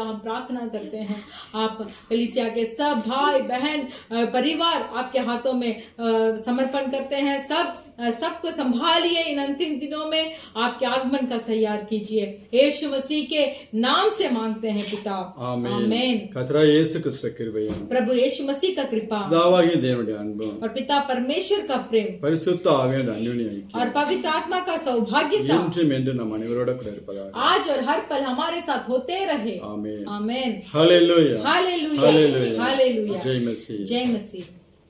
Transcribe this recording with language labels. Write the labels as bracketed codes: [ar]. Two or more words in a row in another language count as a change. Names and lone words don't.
[hi] हम प्रार्थना करते हैं, आप कलीसिया के सब भाई बहन परिवार आपके हाथों में समर्पण करते हैं। सबको संभालिए। इन अंतिम दिनों में आपके आगमन का तैयार कीजिए। यीशु मसीह के नाम से मांगते हैं पिता, आमीन। [ta] கர்த்தராகிய இயேசு கிறிஸ்து கிருபையும் [hi] प्रभु यीशु मसीह का कृपा [ta] பிதாவாகிய தேவனுடைய அன்பும் [hi] और पिता परमेश्वर का प्रेम [ta] பரிசுத்த ஆவியானவருடைய அந்யோன்ய ஐக்கியம் [hi] और पवित्र आत्मा का सौभाग्यता [ta] என்றும் என்று நம் அனைவரோட கூட இருப்பதாக [hi] आज और हर पल हमारे साथ होते रहे। [ta] ஆமென் [hi] आमीन। हालेलुया हालेलुया हालेलुया हालेलुया। जय मसीह जय मसीह।